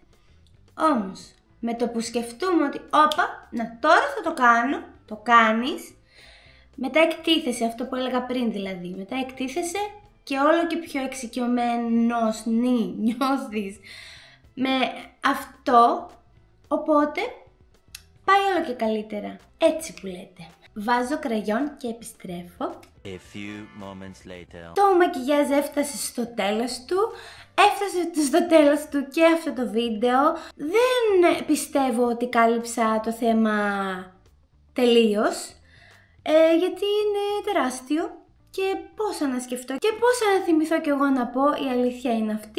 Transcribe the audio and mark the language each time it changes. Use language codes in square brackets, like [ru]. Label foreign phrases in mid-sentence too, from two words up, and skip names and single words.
[el] Όμως, με το που σκεφτούμε ότι τώρα θα το κάνω, το κάνεις, μετά εκτίθεσαι, αυτό που έλεγα πριν δηλαδή, μετά εκτίθεσαι και όλο και πιο εξοικειωμένος νιώθεις με αυτό, οπότε πάει όλο και καλύτερα. Έτσι που λέτε. βάζω κραγιόν και επιστρέφω. [en] A few moments later. [el] Το μακιγιάζ έφτασε στο τέλος του. Έφτασε στο τέλος του και αυτό το βίντεο. Δεν πιστεύω ότι κάλυψα το θέμα τελείως, γιατί είναι τεράστιο και πώς να σκεφτώ και πώς να θυμηθώ κι εγώ να πω, η αλήθεια είναι αυτή.